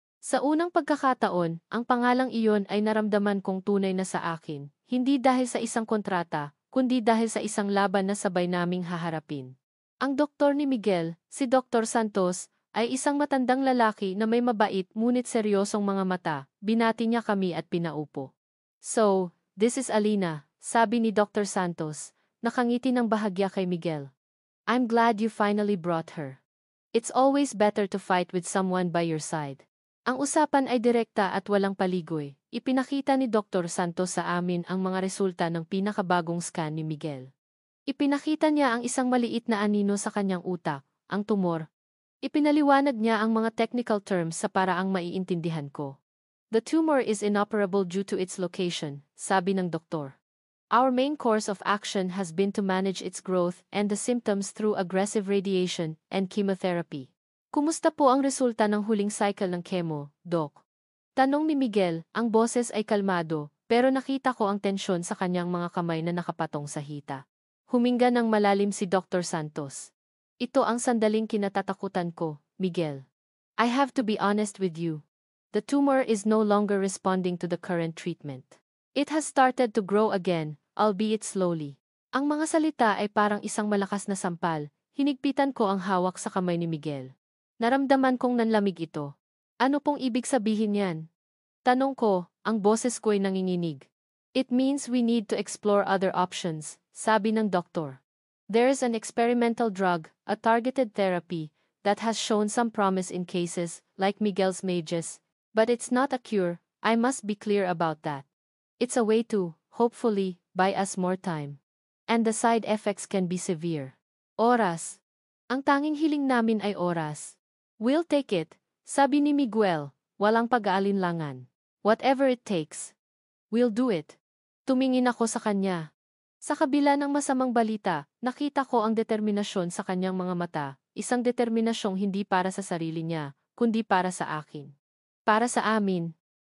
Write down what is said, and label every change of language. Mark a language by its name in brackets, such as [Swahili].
[Filipino] Sa unang pagkakataon, ang pangalang iyon ay naramdaman kong tunay na sa akin, hindi dahil sa isang kontrata, kundi dahil sa isang laban na sabay naming haharapin. Ang doktor ni Miguel, si Dr. Santos, ay isang matandang lalaki na may mabait ngunit seryosong mga mata, binati niya kami at pinaupo. [English] So, this is [Filipino] Alina, sabi ni Dr. Santos, nakangiti ng bahagya kay Miguel. [English] I'm glad you finally brought her. It's always better to fight with someone by your side. [Filipino] Ang usapan ay direkta at walang paligoy. Ipinakita ni Dr. Santos sa amin ang mga resulta ng pinakabagong scan ni Miguel. Ipinakita niya ang isang maliit na anino sa kanyang utak, ang tumor. Ipinaliwanag niya ang mga technical terms sa paraang maiintindihan ko. [English] The tumor is inoperable due to its location, [Filipino] sabi ng doktor. [English] Our main course of action has been to manage its growth and the symptoms through aggressive radiation and chemotherapy. [Filipino] Kumusta po ang resulta ng huling cycle ng chemo, Doc? Tanong ni Miguel, ang boses ay kalmado, pero nakita ko ang tensyon sa kanyang mga kamay na nakapatong sa hita. Huminga ng malalim si Dr. Santos. Ito ang sandaling kinatatakutan ko, Miguel. [English] I have to be honest with you. The tumor is no longer responding to the current treatment. It has started to grow again, albeit slowly. [Filipino] Ang mga salita ay parang isang malakas na sampal. Hinigpitan ko ang hawak sa kamay ni Miguel. Naramdaman kong nanlamig ito. Ano pong ibig sabihin yan? Tanong ko, ang boses ko'y nanginginig. [English] It means we need to explore other options, [Filipino] sabi ng doktor. [English] There's an experimental drug, a targeted therapy, that has shown some promise in cases like Miguel's mages, but it's not a cure, I must be clear about that. It's a way to, hopefully, buy us more time. And the side effects can be severe. [Filipino] Oras. Ang tanging hiling namin ay oras. [English] We'll take it, [Filipino] sabi ni Miguel, walang pag-aalinlangan. [English] Whatever it takes. We'll do it. [Filipino] Tumingin ako sa kanya. Sa kabila ng masamang balita, nakita ko ang determinasyon sa kanyang mga mata, isang determinasyong hindi para sa sarili niya, kundi para sa akin. Para sa amin.